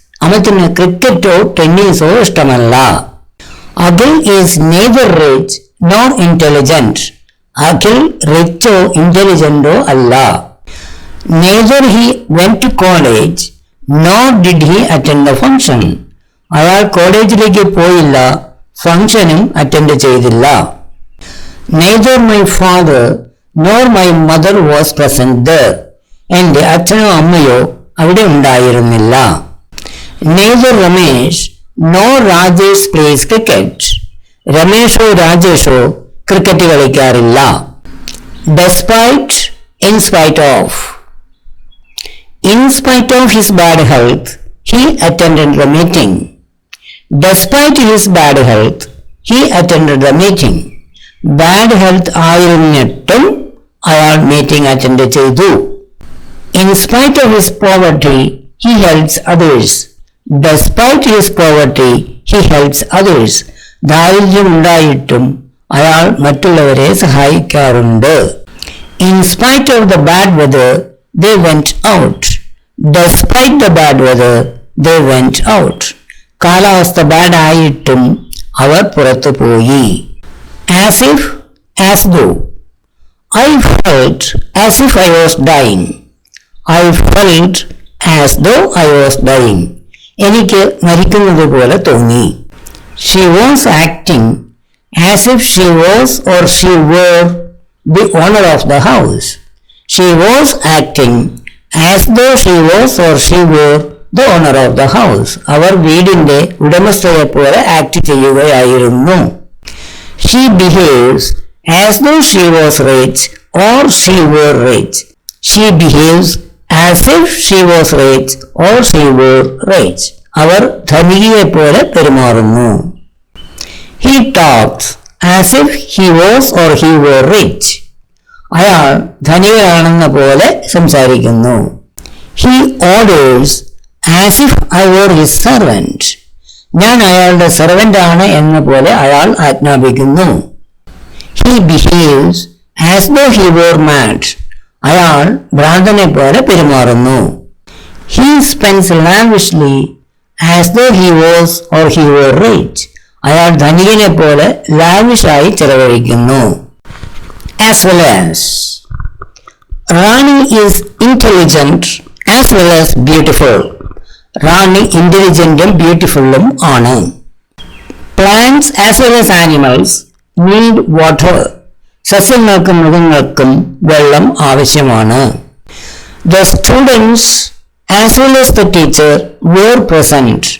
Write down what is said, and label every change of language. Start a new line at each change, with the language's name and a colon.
Malayalam: അമിത്തിന് ക്രിക്കറ്റോ ടെന്നീസോ ഇഷ്ടമല്ല.
English: Akhil is neither rich nor intelligent.
Malayalam: Akhil Richo ഇന്റലിജന്റോ അല്ല.
English: Neither he went to college nor did he attend the function.
Malayalam: അയാൾ കോളേജിലേക്ക് പോയില്ല, ഫംഗ്ഷനും അറ്റൻഡ് ചെയ്തില്ല.
English: Neither my father nor my mother was present there.
Malayalam: എന്റെ അച്ഛനോ അമ്മയോ അവിടെ ഉണ്ടായിരുന്നില്ല.
English: Neither Ramesh nor Rajesh plays cricket.
Malayalam: രമേഷോ രാജേഷോ cricket കളിക്കാറില്ല.
English: Despite, in spite of. In spite of his bad health, he attended the meeting. Despite his bad health, he attended the meeting. Bad health
Malayalam: ആയിരുന്നിട്ടും അയാൾ meeting attend ചെയ്തു.
English: In spite of his poverty, he helps others. Despite his poverty, he helps others.
Malayalam: ദാരിദ്ര്യം ഉണ്ടായിട്ടും അയാൾ മറ്റുള്ളവരെ സഹായിക്കാറുണ്ട്.
English: In spite of the bad weather, they went out. Despite the bad weather, they went out.
Malayalam: കാലാവസ്ഥ bad ആയിട്ടും അവർ പുറത്തു പോയി.
English: As if, as though. I felt as if I was dying. I felt as though I was dying.
Malayalam: എനിക്ക് മരിക്കുന്നത് പോലെ തോന്നി.
English: She was acting as if she was or she were the owner of the house. She was acting as though she was or she were the owner of the house.
Malayalam: അവർ വീടിന്റെ ഉടമസ്ഥയെ പോലെ act ചെയ്യുകയായിരുന്നു.
English: She behaves as though she was rich or she were rich. She behaves as if she was rich or she were rich.
Malayalam: അവർ ധനികയെ പോലെ പെരുമാറുന്നു.
English: He talks as if he was or he were rich.
Malayalam: അയാൾ ധനികനാണെന്ന പോലെ സംസാരിക്കുന്നു.
English: He orders as if I were his servant.
Malayalam: ഞാൻ അയാളുടെ servant ആണ് എന്ന പോലെ അയാൾ ആജ്ഞാപിക്കുന്നു.
English: He behaves as though he were mad.
Malayalam: അയാൾ ഭ്രാന്തനെ പോലെ പെരുമാറുന്നു.
English: He spends lavishly as though he was or he were rich.
Malayalam: അയാൾ ധനികനെ പോലെ ലാവിഷായി ചെലവഴിക്കുന്നു.
English: As well as Rani is intelligent as well as beautiful.
Malayalam: റാണി ഇന്റലിജന്റും ബ്യൂട്ടിഫുള്ളും ആണ്.
English: Plants as well as animals need water.
Malayalam: സസ്യങ്ങൾക്കും മൃഗങ്ങൾക്കും വെള്ളം ആവശ്യമാണ്.
English: The students as well as the teacher were present.